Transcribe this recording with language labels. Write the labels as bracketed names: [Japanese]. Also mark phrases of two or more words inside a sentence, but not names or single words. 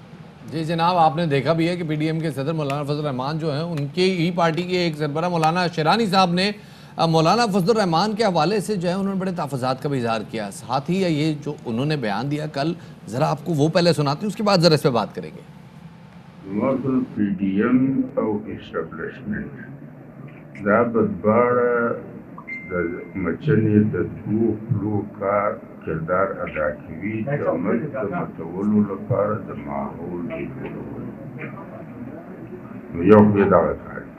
[Urdu] جی جناب، آپ نے دیکھا بھی ہے کہ پی ٹی ایم کے صدر مولانا فضل رحمان جو ہیں ان کے ہی پارٹی کے ایک سربراہ مولانا شیرانی صاحب نے مولانا فضل رحمان کے حوالے سے جو ہے انہوں نے بڑے تحفظات کا بھی اظہار کیا. ساتھ ہی یہ جو انہوں نے بیان دیا کل، ذرا آپ کو وہ پہلے سناتے ہیں، اس کے بعد ذرا اس پر بات کریں گے. [Pashto] PDM او establishment دا بدباره د مچنې د دوه پلو کار کردار ادا کوي د ملک د متولو لپاره د ماحول جوړول. نو یو خو یې دغه کار دی.